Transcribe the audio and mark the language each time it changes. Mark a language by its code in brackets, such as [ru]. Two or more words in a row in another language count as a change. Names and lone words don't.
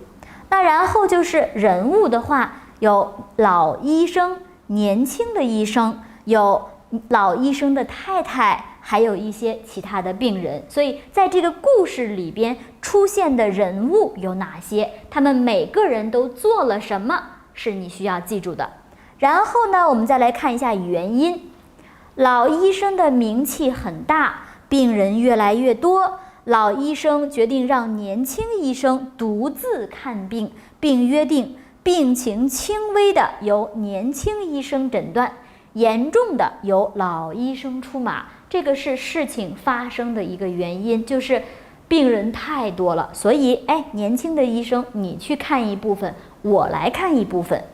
[zh] 那然後就是人物的話，有老醫生、年輕的醫生，有老醫生的太太，還有一些其他的病人。所以在這個故事裡邊出現的人物有哪些？他們每個人都做了什麼，是你需要記住的。然後呢，我們再來看一下原因。老醫生的名氣很大，病人越來越多，老醫生決定讓年輕醫生獨自看病，並約定病情輕微的由年輕醫生診斷，嚴重的由老醫生出馬。這個是事情發生的一個原因，就是病人太多了，所以年輕的醫生你去看一部分，我來看一部分。